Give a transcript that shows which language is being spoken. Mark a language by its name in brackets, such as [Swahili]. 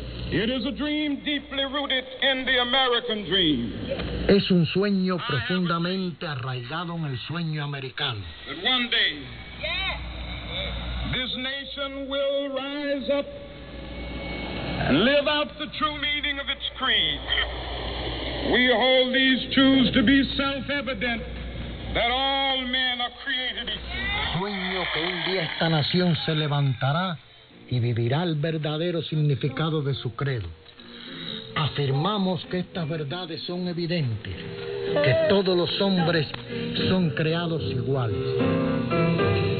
[English] It is a dream deeply rooted in the American dream. [Spanish] Es un sueño profundamente arraigado en el sueño americano. [English] One day, this nation will rise up and live out the true meaning of its creed. We hold these truths to be self-evident, that all men are created equal. [Spanish] Sueño que un día esta nación se levantará y vivirá el verdadero significado de su credo. Afirmamos que estas verdades son evidentes, que todos los hombres son creados iguales.